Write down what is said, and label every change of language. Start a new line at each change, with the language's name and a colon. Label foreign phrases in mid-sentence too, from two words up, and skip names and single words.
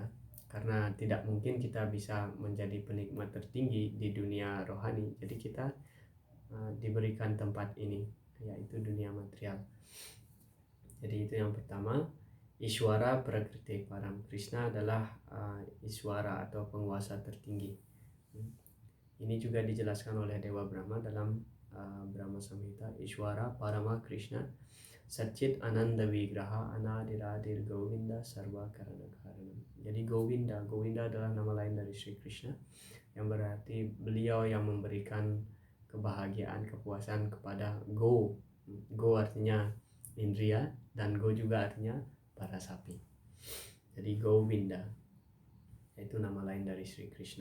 Indonesian: Karena tidak mungkin kita bisa menjadi penikmat tertinggi di dunia rohani, jadi kita diberikan tempat ini, yaitu dunia material. Jadi itu yang pertama,
Sanskrit: Ishwara Prakriti Param.
Indonesian: Krishna adalah Ishwara atau penguasa tertinggi. Ini juga dijelaskan oleh Dewa Brahma dalam Brahma Samhita.
Sanskrit: Ishwara Parama Krishna Satchit Ananda Vigraha Anadiradir Govinda Sarva Karana Karanam.
Indonesian: Jadi Govinda adalah nama lain dari Sri Krishna, yang berarti beliau yang memberikan kebahagiaan, kepuasan kepada Go. Go artinya indria, dan Go juga artinya para sapi. Jadi Govinda itu nama lain dari Sri Krishna.